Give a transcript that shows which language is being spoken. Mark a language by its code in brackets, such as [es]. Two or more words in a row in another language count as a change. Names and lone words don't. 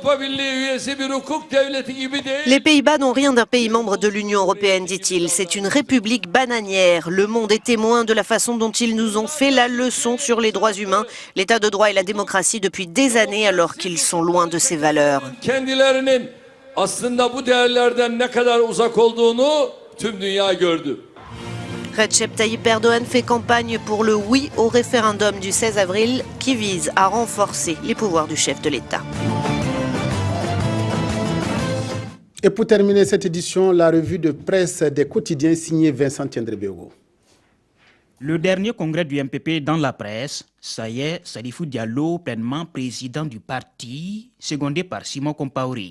[fr] Les Pays-Bas n'ont rien d'un pays membre de l'Union européenne, dit-il. C'est une république bananière. Le monde est témoin de la façon dont ils nous ont fait la leçon sur les droits humains, l'état de droit et la démocratie depuis des années alors qu'ils sont loin de ces valeurs. [tr] Aslında bu değerlerden ne kadar uzak olduğunu tüm dünya gördü. [fr] Recep Tayyip Erdogan fait campagne pour le oui au référendum du 16 avril qui vise à renforcer les pouvoirs du chef de l'État. Et pour terminer cette édition, la revue de presse des quotidiens signée Vincent Tiendrebego. Le dernier congrès du MPP dans la presse, ça y est, Salifou Diallo, pleinement président du parti, secondé par Simon Compaoré.